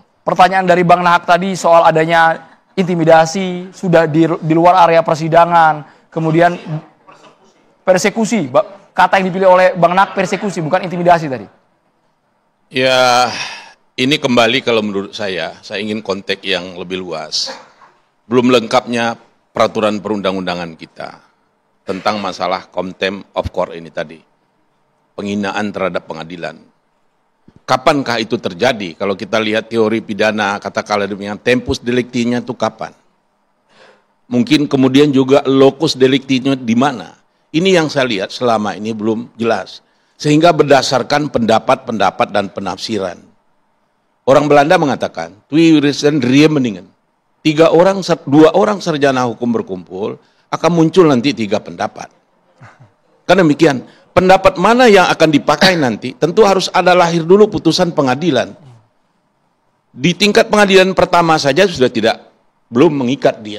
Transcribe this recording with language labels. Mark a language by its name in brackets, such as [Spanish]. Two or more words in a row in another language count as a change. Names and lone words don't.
[Indonesian] Pertanyaan dari Bang Nahak tadi soal adanya intimidasi, sudah di luar area persidangan, kemudian persekusi. Kata yang dipilih oleh Bang Nahak persekusi, bukan intimidasi tadi. Ya, ini kembali kalau menurut saya ingin konteks yang lebih luas. Belum lengkapnya peraturan perundang-undangan kita tentang masalah [English] contempt of court [Indonesian] ini tadi. Penghinaan terhadap pengadilan. Kapankah itu terjadi? Kalau kita lihat teori pidana, katakanlah demikian, [Latin] tempus delictinya [Indonesian] itu kapan? Mungkin kemudian juga [Latin] locus delictinya [Indonesian] di mana? Ini yang saya lihat selama ini belum jelas. Sehingga berdasarkan pendapat-pendapat dan penafsiran. Orang Belanda mengatakan, [Dutch] twee juristen mendingan. [Indonesian] 2 orang sarjana hukum berkumpul, akan muncul nanti 3 pendapat. Karena demikian, pendapat mana yang akan dipakai nanti, tentu harus ada lahir dulu putusan pengadilan. Di tingkat pengadilan pertama saja sudah belum mengikat dia.